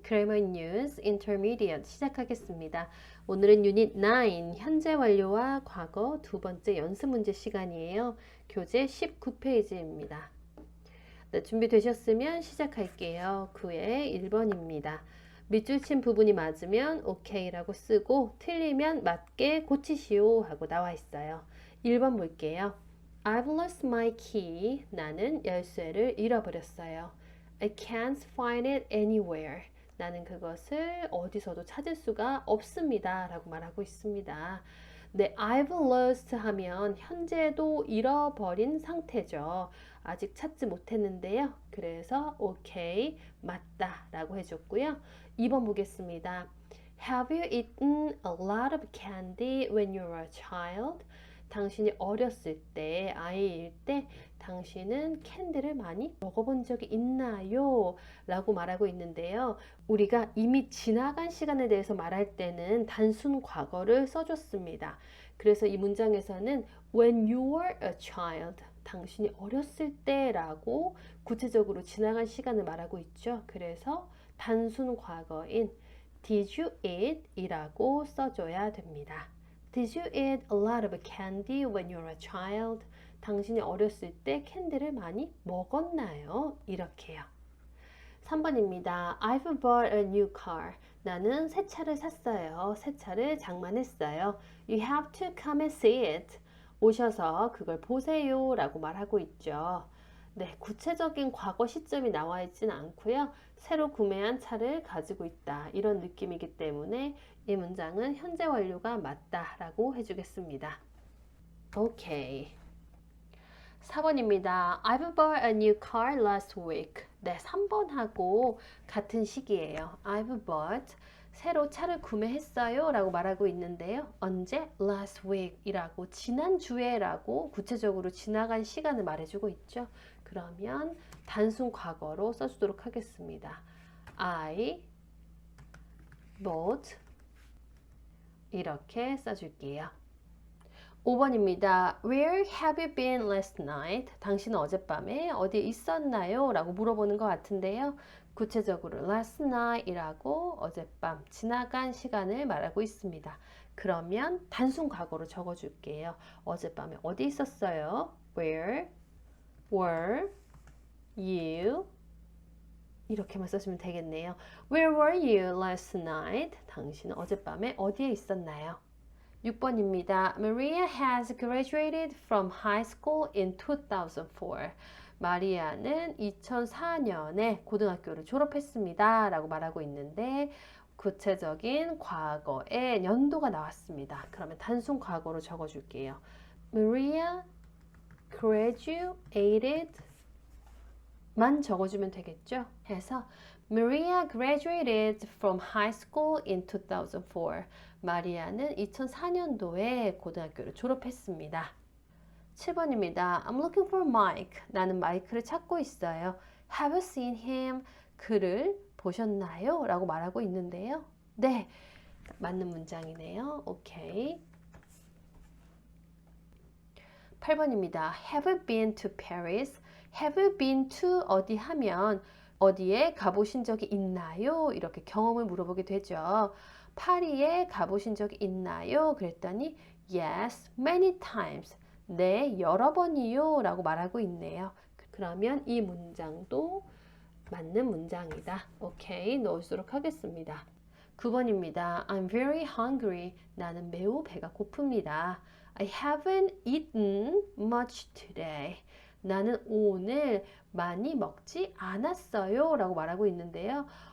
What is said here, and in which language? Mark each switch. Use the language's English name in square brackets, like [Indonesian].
[Korean] Grammar News Intermediate 시작하겠습니다. 오늘은 유닛 9, 현재 완료와 과거 두 번째 연습 문제 시간이에요. 교재 19페이지입니다. 네, 준비되셨으면 시작할게요. 9의 1번입니다. 밑줄 친 부분이 맞으면 OK라고 쓰고 틀리면 맞게 고치시오 하고 나와 있어요. 1번 볼게요. [English] I've lost my key. [Korean] 나는 열쇠를 잃어버렸어요. [English] I can't find it anywhere. [Korean] 나는 그것을 어디서도 찾을 수가 없습니다. 라고 말하고 있습니다. 네, [English] I've lost [Korean] 하면 현재도 잃어버린 상태죠. 아직 찾지 못했는데요. 그래서 오케이, 맞다 라고 해줬고요. 2번 보겠습니다. [English] Have you eaten a lot of candy when you were a child? [Korean] 당신이 어렸을 때, 아이일 때 당신은 캔디를 많이 먹어본 적이 있나요? 라고 말하고 있는데요. 우리가 이미 지나간 시간에 대해서 말할 때는 단순 과거를 써줬습니다. 그래서 이 문장에서는 [English] when you were a child, [Korean] 당신이 어렸을 때라고 구체적으로 지나간 시간을 말하고 있죠. 그래서 단순 과거인 [English] did you eat? [Korean] 이라고 써줘야 됩니다. [English] Did you eat a lot of candy when you were a child? [Korean] 당신이 어렸을 때 캔디를 많이 먹었나요? 이렇게요. 3번입니다. [English] I've bought a new car. [Korean] 나는 새 차를 샀어요. 새 차를 장만했어요. [English] You have to come and see it. [Korean] 오셔서 그걸 보세요 라고 말하고 있죠. 네, 구체적인 과거 시점이 나와 있지는 않고요. 새로 구매한 차를 가지고 있다. 이런 느낌이기 때문에 이 문장은 현재 완료가 맞다라고 해주겠습니다. 오케이. 4번입니다. [English] I've bought a new car last week. [Korean] 네, 3번하고 같은 시기예요. [English] I've bought, [Korean] 새로 차를 구매했어요 라고 말하고 있는데요. 언제? [English] last week [Korean] 이라고 지난주에 라고 구체적으로 지나간 시간을 말해주고 있죠. 그러면 단순 과거로 써주도록 하겠습니다. [English] I bought [Korean] 이렇게 써줄게요. 5번입니다. [English] Where have you been last night? [Korean] 당신은 어젯밤에 어디에 있었나요? 라고 물어보는 것 같은데요. 구체적으로 [English] last night [Korean] 이라고 어젯밤 지나간 시간을 말하고 있습니다. 그러면 단순 과거로 적어줄게요. 어젯밤에 어디 있었어요? [English] Where were you? [Korean] 이렇게만 써주면 되겠네요. [English] Where were you last night? [Korean] 당신은 어젯밤에 어디에 있었나요? 6번입니다. [English] Maria has graduated from high school in 2004. [Korean] 마리아는 2004년에 고등학교를 졸업했습니다. 라고 말하고 있는데 구체적인 과거의 연도가 나왔습니다. 그러면 단순 과거로 적어줄게요. [English] Maria graduated [Korean] 만 적어주면 되겠죠? [English] 해서 Maria graduated from high school in 2004. [Korean] 마리아는 2004년도에 고등학교를 졸업했습니다. 7번입니다. [English] I'm looking for Mike. [Korean] 나는 마이크를 찾고 있어요. [English] Have you seen him? [Korean] 그를 보셨나요? 라고 말하고 있는데요. 네, 맞는 문장이네요. 오케이. 8번입니다. [English] Have you been to Paris? Have you been to [Korean] 어디 하면 어디에 가보신 적이 있나요? 이렇게 경험을 물어보게 되죠. 파리에 가보신 적이 있나요? [English] 그랬더니 Yes, many times. [Korean] 네, 여러 번이요 라고 말하고 있네요. 그러면 이 문장도 맞는 문장이다. 오케이, 넣을수록 하겠습니다. 9번입니다. [English] I'm very hungry. [Korean] 나는 매우 배가 고픕니다. [English] I haven't eaten much today. [Korean] 나는 오늘 많이 먹지 않았어요 라고 말하고 있는데요.